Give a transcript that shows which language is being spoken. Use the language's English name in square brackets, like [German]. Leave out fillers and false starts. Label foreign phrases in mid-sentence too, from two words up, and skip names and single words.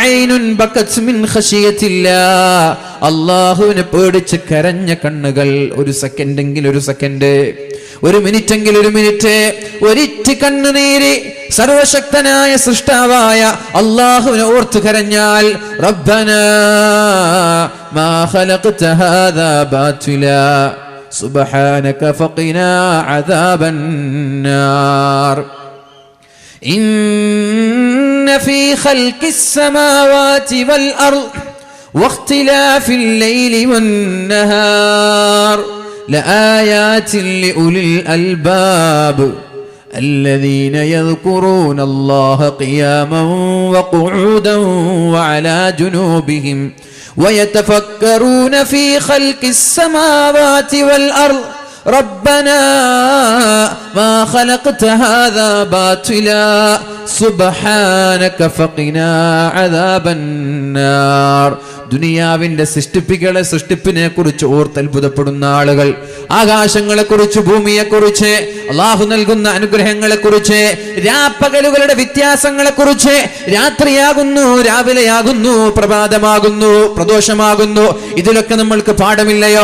[Malayalam] അല്ലാഹുവിനെ പേടിച്ച് കരഞ്ഞ കണ്ണുകൾ, ഒരു സെക്കൻഡെങ്കിൽ ഒരു സെക്കൻഡ്, ഒരു മിനിറ്റെങ്കിൽ ഒരു മിനിറ്റ്, ഒരിറ്റ് കണ്ണുനീര് സർവശക്തനായ സൃഷ്ടാവായ അല്ലാഹുവിനെ ഓർത്ത് കരഞ്ഞാൽ, [Arabic] ربنا ما خلقت هذا باطلا سبحانك فقنا عذاب النار, إن في خلق السماوات والأرض واختلاف الليل و النهار لآيات لأولي الألباب الذين يذكرون الله قياما وقعودا وعلى جنوبهم ويتفكرون في خلق السماوات والأرض ربنا ما خلقت هذا باطلا سبحانك فقنا عذاب النار. [Malayalam] ദുനിയാവിന്റെ സൃഷ്ടിപ്പിനെ കുറിച്ച് ഓർത്തത്ഭുതപ്പെടുന്ന ആളുകൾ, ആകാശങ്ങളെ കുറിച്ച്, ഭൂമിയെ കുറിച്ച്, അള്ളാഹു നൽകുന്ന അനുഗ്രഹങ്ങളെ കുറിച്ച്, രാപ്പകലുകളുടെ വ്യത്യാസങ്ങളെ കുറിച്ച്, രാത്രിയാകുന്നു, രാവിലെയാകുന്നു, പ്രഭാതമാകുന്നു, പ്രദോഷമാകുന്നു, ഇതിലൊക്കെ നമ്മൾക്ക് പാഠമില്ലയോ?